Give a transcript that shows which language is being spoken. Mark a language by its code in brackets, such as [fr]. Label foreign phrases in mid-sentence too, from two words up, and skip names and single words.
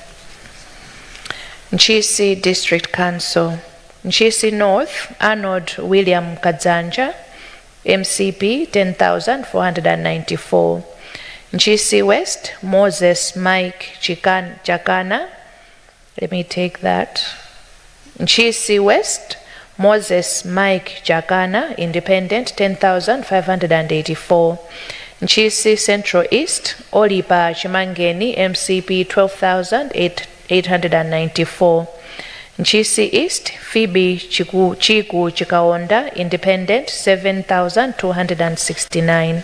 [en] Ntchisi District Council. Ntchisi North, Arnold William Kadzanja, MCP, 10,494. Ntchisi West, Moses Mike Chakana. Let me take that. Ntchisi West, Moses Mike Chakana, Independent, 10,584. Ntchisi Central East, Olipa Chimangeni, MCP, 12,894. Ntchisi East, Phoebe Chiku Chikaonda, Independent, 7,269.